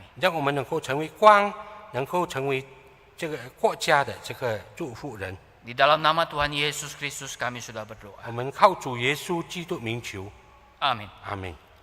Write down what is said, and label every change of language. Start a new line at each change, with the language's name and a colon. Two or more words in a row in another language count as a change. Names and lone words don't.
Chinese: 让我们能够成为光，能够成为这个国家的这个祝福人。
Indonesian: Di dalam nama Tuhan Yesus Kristus kami sudah berdoa.
Chinese: 我们靠主耶稣基督名求，
Indonesian: Amin.
Chinese: 阿门。